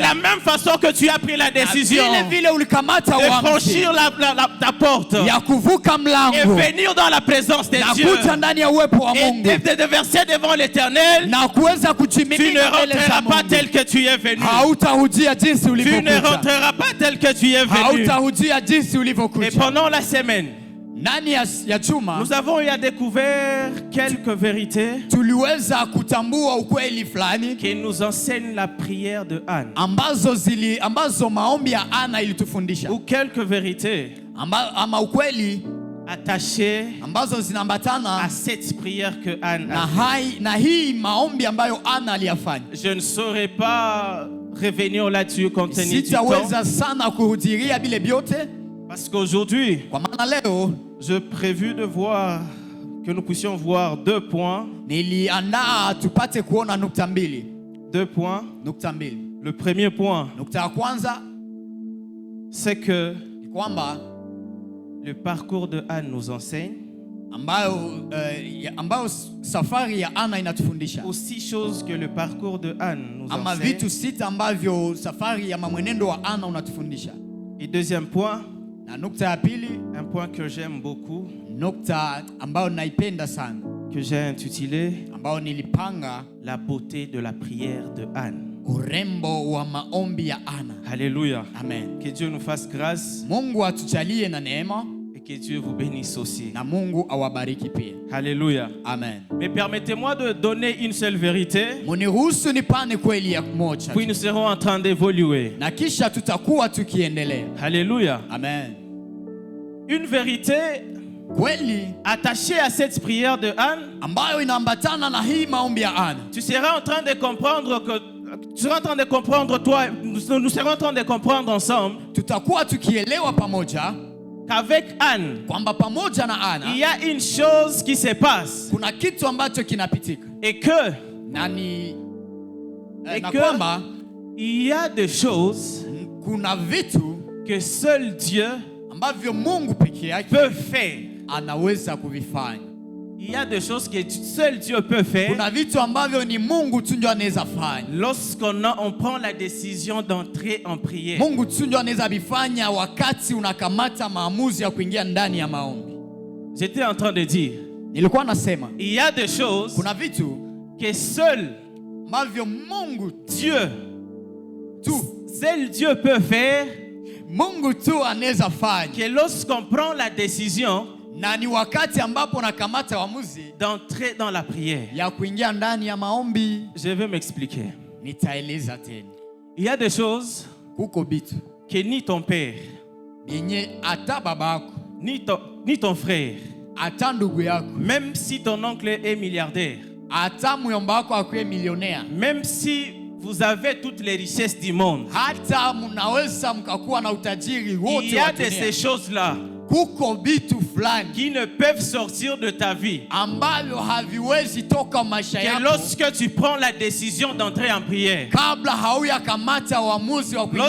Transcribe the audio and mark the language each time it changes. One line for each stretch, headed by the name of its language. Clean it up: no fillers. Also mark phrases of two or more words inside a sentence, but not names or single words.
French: la même façon que tu as pris la décision
Swahili: Vile vile ulikamata
French: de
Swahili: uamuzi
French: franchir ta porte
Swahili: ya kuvuka
French: et
Swahili: mlango
French: venir dans la présence de
Swahili: na
French: Dieu
Swahili: kuja ndani ya uwepo wa
French: et
Swahili: Mungu
French: de verser devant l'Éternel,
Swahili: na kuweza
French: tu ne
Swahili: kujimimina mbele za
French: rentreras pas
Swahili: Mungu.
French: tel que tu es venu.
Swahili: Hautarudia jinsi
French: Tu ne
Swahili: ulivyokuja.
French: rentreras pas tel que tu es venu.
Swahili: Hautarudia jinsi
French: Et
Swahili: ulivyokuja.
French: pendant la semaine,
Swahili: Ndani ya juma
French: nous avons eu à découvrir quelques vérités
Swahili: tuliweza kutambua ukweli fulani
French: qui nous enseignent la prière de Anne.
Swahili: ambazo maombi ya Ana ilitufundisha,
French: Ou quelques vérités
Swahili: ama ukweli
French: attachées
Swahili: ambazo zinaambatana
French: à cette prière que Anne a fait.
Swahili: na hii maombi ambayo Ana aliyafanya.
French: Je ne saurais pas revenir là-dessus compte tenu du temps.
Swahili: Sitaweza sana kuhudhuria bile vyote
French: Parce qu'aujourd'hui,
Swahili: kwa maana leo
French: je prévu de voir que nous puissions voir 2 points.
Swahili: niliandaa tupate kuona nukta mbili.
French: 2 points.
Swahili: Nukta mbili.
French: Le premier point,
Swahili: Nukta ya kwanza
French: c'est que
Swahili: ni kwamba
French: le parcours de Anne nous enseigne
Swahili: ambayo safari ya Ana inatufundisha,
French: aux 6 choses que le parcours de Anne nous
Swahili: ama
French: enseigne.
Swahili: vitu 6 ambavyo safari ya mwenendo wa Ana unatufundisha.
French: Et deuxième point,
Swahili: Na nukta ya pili,
French: un point que j'aime beaucoup,
Swahili: nukta ambayo naipenda sana,
French: que j'ai intitulé
Swahili: ambayo nilipanga
French: la beauté de la prière de Anne.
Swahili: urembo wa maombi ya Ana.
French: Alléluia. Amen. Que Dieu nous fasse grâce
Swahili: Mungu atujalie na neema
French: et que Dieu vous bénisse aussi.
Swahili: na Mungu awabariki pia.
French: Alléluia. Amen. Mais permettez-moi de donner une seule vérité,
Swahili: Muniruhusu nipane kweli ya moja,
French: puis nous serons en train d'évoluer.
Swahili: na kisha tutakuwa tukiendelea.
French: Alléluia. Amen. Une vérité
Swahili: Kweli
French: attachée à cette prière de Anne,
Swahili: ambayo inaambatana na hii maombi ya Ana.
French: tu seras en train de comprendre, toi, nous serons en train de comprendre ensemble
Swahili: tutakuwa tukielewa pamoja
French: qu'avec Anne,
Swahili: kwamba pamoja na Ana
French: il y a une chose qui se passe.
Swahili: kuna kitu ambacho kinapitika.
French: Et que,
Swahili: Na kwamba
French: il y a des choses
Swahili: kuna vitu
French: que seul Dieu
Swahili: ambavyo Mungu peke yake
French: peut faire.
Swahili: anaweza kuvifanya.
French: Il y a des choses que seul Dieu peut faire.
Swahili: Kuna vitu ambavyo ni Mungu tu ndio anaweza fanya.
French: Lorsqu'on prend la décision d'entrer en prière.
Swahili: Mungu tu ndio anaweza bifanya wakati unakamata maamuzi ya kuingia ndani ya maombi.
French: J'étais en train de dire,
Swahili: Nilikuwa nasema
French: il y a des choses
Swahili: kuna vitu
French: que seul
Swahili: ambavyo Mungu
French: Dieu peut faire,
Swahili: Mungu tu anaweza fanya.
French: que lorsqu'on prend la décision
Swahili: Na ni wakati ambapo nakamata uamuzi
French: d'entrer dans la prière.
Swahili: ya kuingia ndani ya maombi.
French: Je vais m'expliquer.
Swahili: Nitaeleza tena.
French: Il y a des choses
Swahili: Kuko bitu
French: que ni ton père,
Swahili: yenye ata babako,
French: ni ton frère,
Swahili: ata ndugu yako,
French: même si ton oncle est milliardaire,
Swahili: ata muyomba wako akuwe millionnaire,
French: même si vous avez toutes les richesses du monde,
Swahili: hata munaweza mkakuwa na utajiri wote
French: il y a
Swahili: wa
French: de
Swahili: dunia.
French: ces choses-là
Swahili: Kuko bitu fulani
French: qui ne peuvent sortir de ta vie.
Swahili: ambavyo haviwezi toka maisha
French: Que
Swahili: yako
French: lorsque tu prends la décision d'entrer en prière,
Swahili: kabla hauya kamata uamuzi wa kuingia